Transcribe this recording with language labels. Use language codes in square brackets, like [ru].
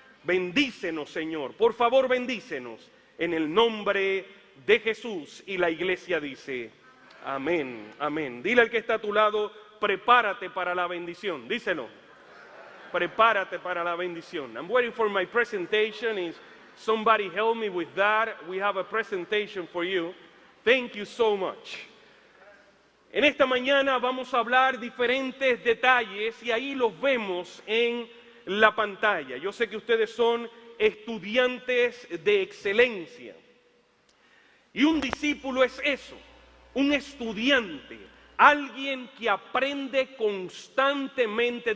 [es] Bendícenos, Señor, por favor bendícenos en el nombre de Jesús. Y la iglesia dice, amén, amén. Dile al que está a tu lado, prepárate para la bendición, díselo. Prepárate para la bendición. [en] I'm waiting for my presentation. Somebody help me with that. We have a presentation for you. Thank you so much. [es] En esta mañana vamos a hablar diferentes detalles y ahí los vemos en la pantalla. Yo sé que ustedes son estudiantes de excelencia. Y un discípulo es eso, un estudiante, alguien que aprende constantemente.